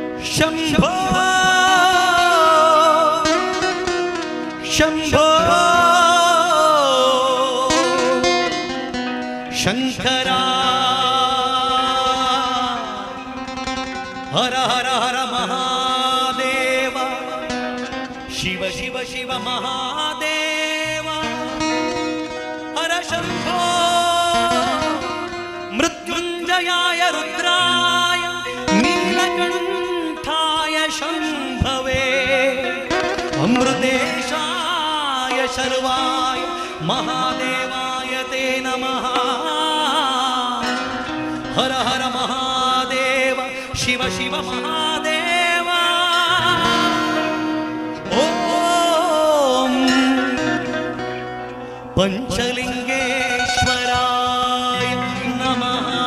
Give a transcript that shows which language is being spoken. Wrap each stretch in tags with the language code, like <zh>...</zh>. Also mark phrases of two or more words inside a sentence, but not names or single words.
<sa>ಶಂಭೋ ಶಂಭೋ ಶಂಕರ ಹರ ಹರ ಹರ ಮಹಾದೇವ ಶಿವ ಶಿವ ಶಿವ ಮಹಾದೇವ ಹರ ಶಂಭೋ ಮೃತ್ಯುಂಜಯಾಯ ರುದ್ರಾಯ ನೀಲಕಂಠಾಯ ಶಂಭವೇ ಅಮೃತೇಶಾಯ ಶರ್ವಾಯ ಮಹಾದೇವಾಯ ತೇ ನಮಃ ಹರ ಹರ ಮಹಾದೇವ ಶಿವ ಶಿವ ಮಹಾದೇವ ಓಂ ಪಂಚಲಿಂಗೇಶ್ವರಾಯ ನಮಃ.</sa>